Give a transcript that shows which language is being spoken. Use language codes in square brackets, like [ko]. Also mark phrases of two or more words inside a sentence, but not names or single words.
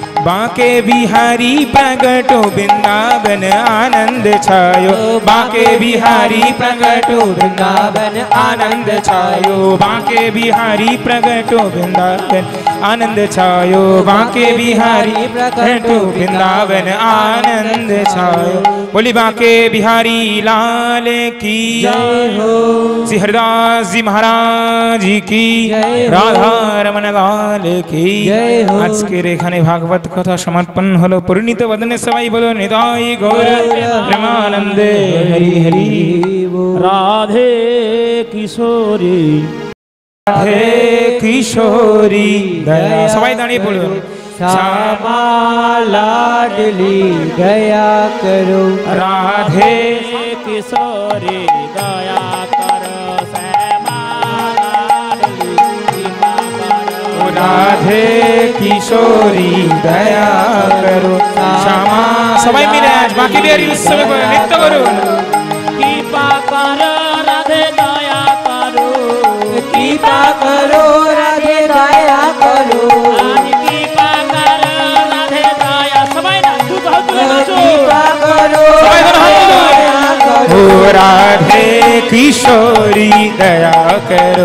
[hi] बांके बिहारी प्रगटो वृंदावन आनंद छायो बांके बिहारी प्रगटो वृंदावन आनंद छायो बांके बिहारी प्रगटो वृंदावन आनंद छायो बांके बिहारी प्रगटो वृंदावन आनंद छायो। बोली बांके बिहारी लाल की जय हो। श्री हरिदास जी महाराज जी की जय हो। राधा रमन लाल की जय हो। [bn] আজকের এখানে ভাগবত কথা সমাপন হলো। পরিণীত বদনে সবাই বলো নিতাই গৌর প্রেমানন্দে হরি হরি। [hi] राधे किशोरी हे किशोरी दया [bn] সবাই দাঁড়িয়ে পড়ুন। [hi] श्यामा लाडली दया करो রাধে किशोरी दया करो श्यामा लाडली कृपा करो राधे किशोरी दया करो श्यामा। [bn] সবাই মিলে আজ বাঁকে বিহারী উৎসবে নৃত্য করুন। [hi] कृपा करो राधे दया करो कृपा करो राधे दया करो कृपा करो राधे दया सबाई ना तू बहुत कृपा करो ओ राधे किशोरी दया करो